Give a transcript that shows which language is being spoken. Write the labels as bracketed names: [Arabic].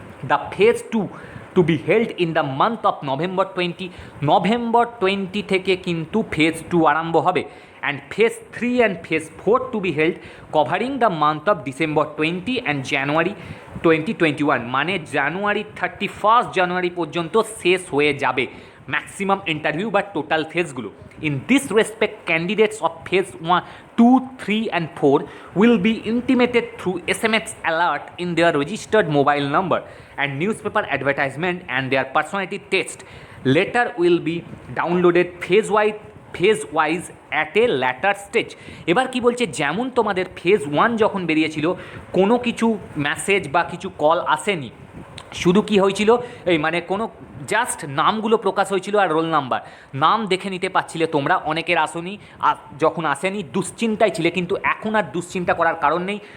[English] the phase 2 to be held in the month of [Bangla] November 20, November 20 থেকে কিন্তু phase 2 আরম্ভ হবে। [English] and phase 3 and phase 4 to be held covering the month of December 20 and January 2021, [Bangla] মানে জানুয়ারি 31 জানুয়ারি পর্যন্ত শেষ হয়ে যাবে ম্যাক্সিমাম ইন্টারভিউ বা total ফেজগুলো। [English] In this respect candidates of phase 1, 2, 3 and 4 will be intimated through SMS alert in their registered mobile number and newspaper advertisement, and their personality test later will be downloaded phase wise at a later stage। [Bangla] এবার কি বলছে, যেমন তোমাদের phase 1 যখন বেরিয়েছিল কোনো কিছু message বা কিছু কল আসেনি, শুধু কি হয়েছিল এই মানে কোনো জাস্ট নামগুলো প্রকাশ হয়েছিল আর রোল নাম্বার, নাম দেখে নিতে পারছিলে তোমরা। অনেকের আসেনি, যখন আসেনি দুশ্চিন্তায় ছিলে, কিন্তু এখন আর দুশ্চিন্তা করার কারণ নেই।